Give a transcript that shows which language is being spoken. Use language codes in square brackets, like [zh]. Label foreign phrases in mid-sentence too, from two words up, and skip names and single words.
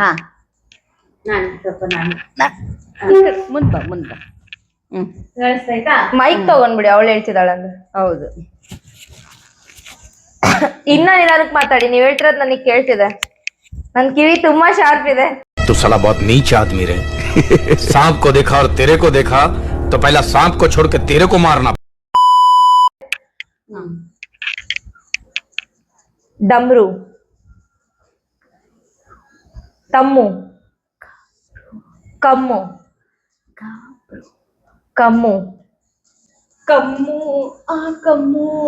[kn] ಹಾ ನಾನು ಸ್ವಲ್ಪ ನಾನು ಮುಂದ್ ಬಾ ಕೇಳಿಸ್ತಾಯ್ತಾ? ಮೈಕ್ ತಗೊಂಡ್ಬಿಡಿ, ಅವಳು ಹೇಳ್ತಿದ್ದಾಳಂದ್ರೆ. ಹೌದು. ಇನ್ನ ನಿಧಾನಕ್ಕೆ ಮಾತಾಡಿ, ನೀವ್ ಹೇಳ್ತಿರೋದು ನನಗೆ ಕೇಳ್ತಿದೆ, ನನ್ ಕಿವಿ ತುಂಬಾ ಶಾರ್ಪ್ ಇದೆ. [hi] तू साला बहुत नीच आदमी रे। सांप को देखा और तेरे को देखा तो पहला सांप को छोड़ के तेरे को मारना। ಡಮ್ರು, ತಮ್ಮು, ಕಮ್ಮು, ಕಮ್ಮು, ಕಮ್ಮು ಕಮ್ಮು